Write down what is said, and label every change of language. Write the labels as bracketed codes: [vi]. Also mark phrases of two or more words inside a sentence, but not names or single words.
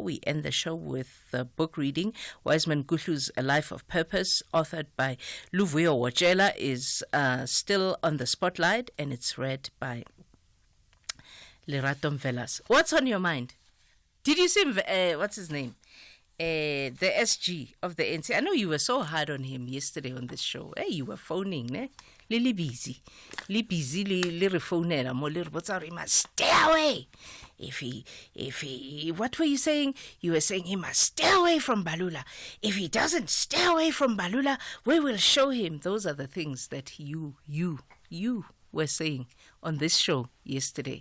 [en] We end the show with the book reading. Wiseman Guhlu's A Life of Purpose, authored by Luvuyo Wojela, is still on the spotlight, and it's read by Lerato Mvelas. What's on your mind? Did you see, what's his name? The SG of the ANC. I know you were so hard on him yesterday on this show. Hey, you were phoning, ne? Lily busy. Li busy, [st] li rephonela, mo li rebotsa hore [en] he must stay away. If he, what were you saying? You were saying he must stay away from Balula. If he doesn't stay away from Balula, we will show him. Those are the things that you were saying on this show yesterday.